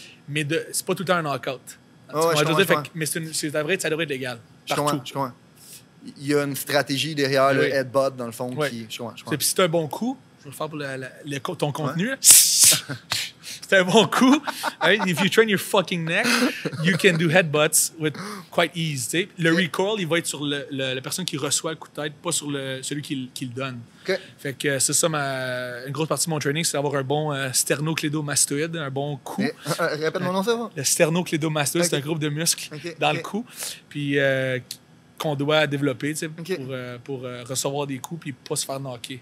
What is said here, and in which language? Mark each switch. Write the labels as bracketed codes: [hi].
[fr] Mais c'est pas tout le temps un knockout. Mais c'est vrai que ça devrait être légal. Partout. Je comprends. Il y a une stratégie derrière le headbutt, dans le fond, qui... Je comprends. Puis c'est un bon coup. Je vais le faire pour ton contenu. C'est un bon coup. [en] If you train your fucking neck, you can do headbutts with quite ease. [fr] T'sais. Le recoil, il va être sur la personne qui reçoit le coup de tête, pas sur celui qui le donne. Fait que c'est ça, une grosse partie de mon training, c'est d'avoir un bon sternoclédomastoïde, un bon coup. Répète mon nom, ça va? Le sternoclédomastoïde, c'est un groupe de muscles dans le cou. Puis qu'on doit développer pour recevoir des coups puis pas se faire knocker.